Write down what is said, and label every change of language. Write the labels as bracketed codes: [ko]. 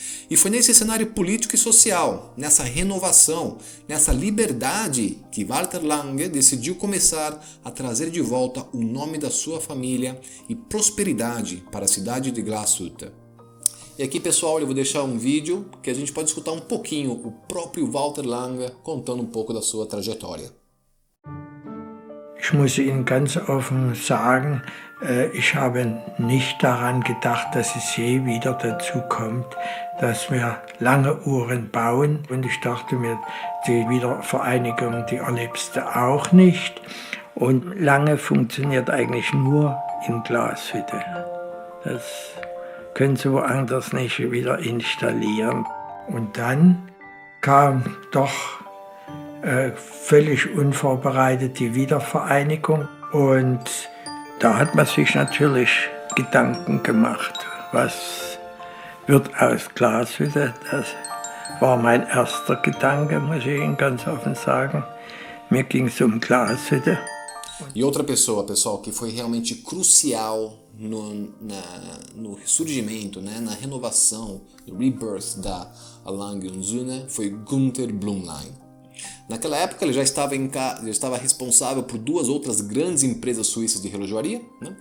[pt] E foi nesse cenário político e social, nessa renovação, nessa liberdade, que Walter Lange decidiu começar a trazer de volta o nome da sua família e prosperidade para a cidade de Glashütte. E aqui, pessoal, eu vou deixar um vídeo que a gente pode escutar um pouquinho o próprio Walter Lange contando um pouco da sua trajetória. [de] Ich muss Ihnen ganz offen sagen, ich habe nicht daran gedacht, dass es je wieder dazu kommt, dass wir lange Uhren bauen. Und ich dachte mir, die Wiedervereinigung, die erlebst du auch nicht. Und lange funktioniert eigentlich nur in Glashütte. Das können Sie woanders nicht wieder installieren. Und dann kam doch völlig unvorbereitet die Wiedervereinigung und da hat man sich natürlich Gedanken gemacht, was wird aus Glashütte. Das war mein erster Gedanke, muss ich Ihnen ganz offen sagen. Mir ging es Glashütte. [pt] E outra pessoa, pessoal, que foi realmente crucial no surgimento, né, na renovação, no rebirth da Lange & Söhne foi Günther Blümlein. Naquela época ele já estava responsável por duas outras grandes empresas suíças de relojoaria, né?